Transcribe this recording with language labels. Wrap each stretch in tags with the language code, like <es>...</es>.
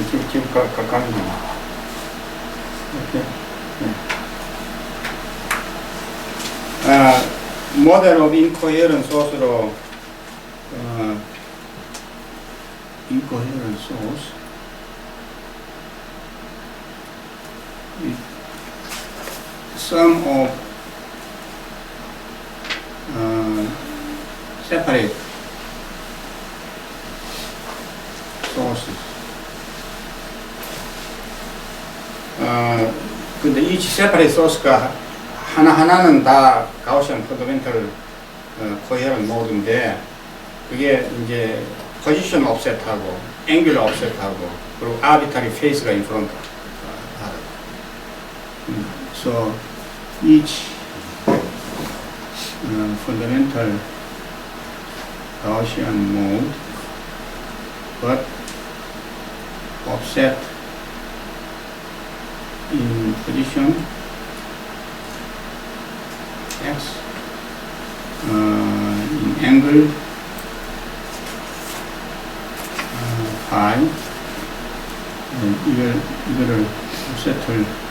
<ko>지금 가까이 이렇게</ko> <en>model of incoherent source로 incoherent source sum of separate sources.</en> <ko>근데 each separate source가 하나하나는 다 가우시안 펀더멘탈 coherent 모드인데 그게 이제 position offset하고 angular offset하고 그리고 arbitrary phase가 in front 하고.</ko> <en>So each fundamental Gaussian mode but offset in position x, in angle phi,</en> <ko>이거를 offset을</ko>